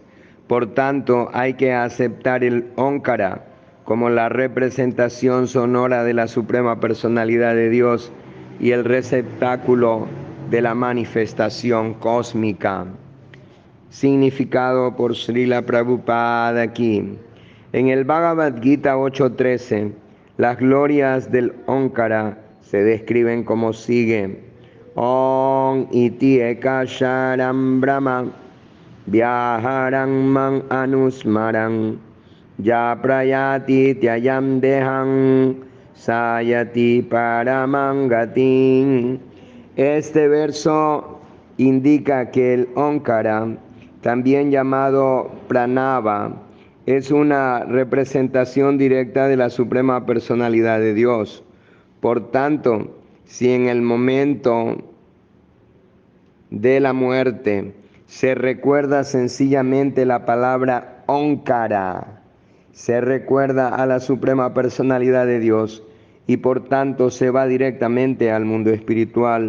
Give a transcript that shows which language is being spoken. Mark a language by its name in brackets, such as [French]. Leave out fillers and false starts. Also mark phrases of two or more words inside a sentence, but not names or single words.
[Spanish] Por tanto, hay que aceptar el Onkara como la representación sonora de la Suprema Personalidad de Dios y el receptáculo de la manifestación cósmica. Significado por Srila Prabhupada aquí. En el Bhagavad Gita 8.13, las glorias del Onkara se describen como sigue. [Sanskrit] ओम् इति एकाक्षरं ब्रह्म व्याहरन् माम् अनुस्मरन् यः प्रयाति त्यजन् देहं स याति परमां गतिम्. [Spanish] Este verso indica que el Onkara, también llamado Pranava, es una representación directa de la Suprema Personalidad de Dios. Por tanto, si en el momento de la muerte se recuerda sencillamente la palabra Onkara, se recuerda a la Suprema Personalidad de Dios y por tanto se va directamente al mundo espiritual.